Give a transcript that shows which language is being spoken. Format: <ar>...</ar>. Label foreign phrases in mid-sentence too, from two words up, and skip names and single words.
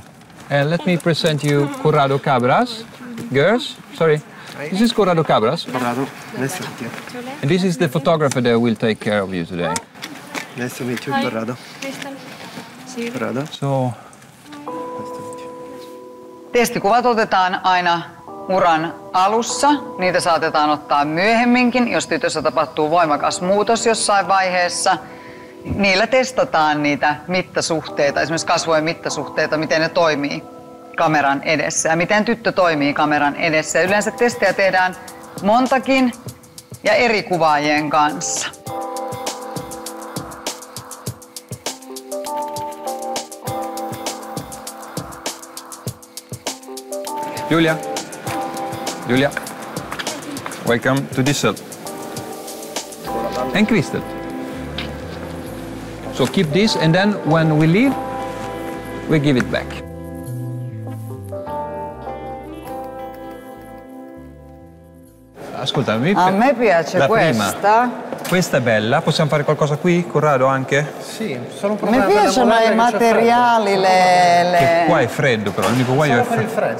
<en>And let me present you Corrado Cabras. Girls, sorry. This is Corrado Cabras. Corrado, nice to meet you. And this is the photographer that will take care of you today. Nice to meet you, Corrado. Corrado. So,</en> <fi>Testikuvat otetaan aina uran alussa. Niitä saatetaan ottaa myöhemminkin, jos tytössä tapahtuu voimakas muutos jossain vaiheessa. Niillä testataan niitä mittasuhteita, esimerkiksi kasvojen mittasuhteita, miten ne toimii kameran edessä ja miten tyttö toimii kameran edessä. Yleensä testejä tehdään montakin ja eri kuvaajien kanssa.</fi> <en>Julia. Julia. Welcome to Diesel. And Crystal. So keep this and then when we leave, we give it back.</en> <it>Ascolta, A me piace questa. Questa è bella, possiamo fare qualcosa qui, Corrado, anche? Sì, solo Mi piacciono i materiali, Che qua è freddo però, l'unico guaio è freddo.</it>